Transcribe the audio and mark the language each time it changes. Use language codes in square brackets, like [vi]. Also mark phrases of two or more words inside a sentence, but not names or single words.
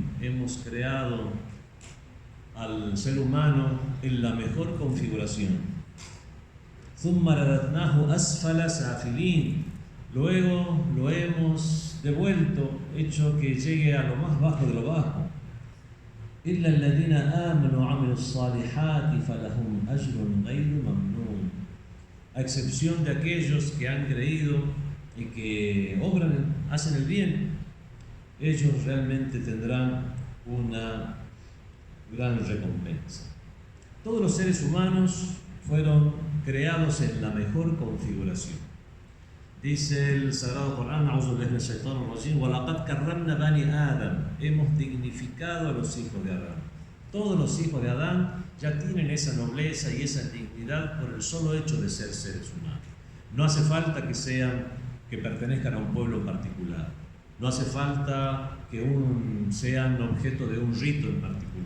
[es] Hemos creado al ser humano en la mejor configuración. [ar] ثم رددناه أسفل سافلين. [es] Luego lo hemos devuelto, hecho que llegue a lo más bajo de lo bajo. [ar] إلا الذين آمنوا وعملوا الصالحات فلهم أجر غير ممنون. [es] A excepción de aquellos que han creído y que hacen el bien, ellos realmente tendrán una gran recompensa. Todos los seres humanos fueron creados en la mejor configuración. Dice el Sagrado Corán: [ar] أعوذ بالله من الشيطان الرجيم وَلَقَدْ كَرَّمْنَا بَنِي آدَمَ. [es] Hemos dignificado a los hijos de Adán. Todos los hijos de Adán ya tienen esa nobleza y esa dignidad por el solo hecho de ser seres humanos. No hace falta que pertenezcan a un pueblo en particular. No hace falta que sean objeto de un rito en particular.